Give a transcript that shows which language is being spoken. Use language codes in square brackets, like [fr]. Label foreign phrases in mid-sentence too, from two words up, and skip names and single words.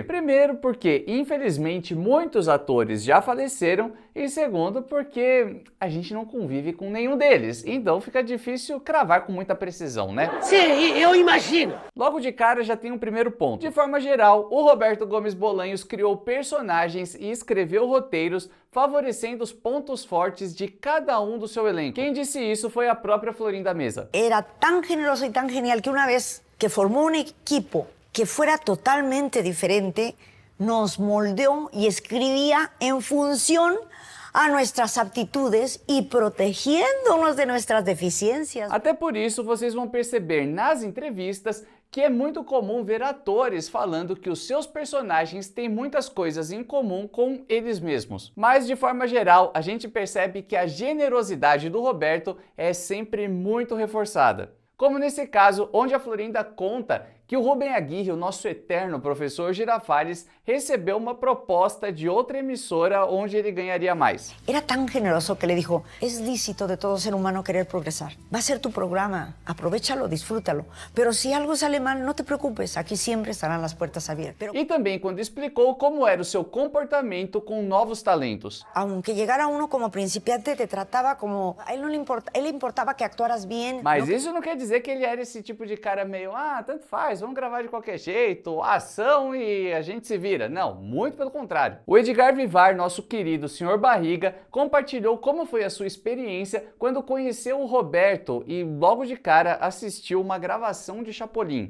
[pt] Primeiro, porque infelizmente muitos atores já faleceram e segundo, porque a gente não convive com nenhum deles, então fica difícil cravar com muita precisão, né? Sim, eu imagino! Logo de cara já tem um primeiro ponto. De forma geral, o Roberto Gomes Bolanhos criou personagens e escreveu roteiros favorecendo os pontos fortes de cada um do seu elenco. Quem disse isso foi a própria Florinda Meza. [es] Era tan generoso y tan genial que una vez que formó un equipo que fuera totalmente diferente, nos moldeó y escribía en función a nuestras aptitudes y protegiéndonos de nuestras deficiencias. [pt] Até por isso, vocês vão perceber nas entrevistas que é muito comum ver atores falando que os seus personagens têm muitas coisas em comum com eles mesmos. Mas, de forma geral, a gente percebe que a generosidade do Roberto é sempre muito reforçada. Como nesse caso, onde a Florinda conta que o Rubem Aguirre, o nosso eterno professor Girafales, recebeu uma proposta de outra emissora onde ele ganharia mais. [es] Era tan generoso que le dijo, es lícito de todo ser humano querer progresar. Va a ser tu programa, aprovéchalo, disfrútalo. Pero si algo sale mal, no te preocupes, aquí siempre estarán las puertas abiertas. [pt] E também quando explicou como era o seu comportamento com novos talentos. [es] Aunque llegara uno como principiante, te trataba como... A él no le importa, él le importaba que actuaras bien. [pt] Mas isso não quer dizer que ele era esse tipo de cara meio, tanto faz, vamos gravar de qualquer jeito, ação e a gente se vira. Não, muito pelo contrário. O Edgar Vivar, nosso querido Sr. Barriga, compartilhou como foi a sua experiência quando conheceu o Roberto e logo de cara assistiu uma gravação de Chapolin.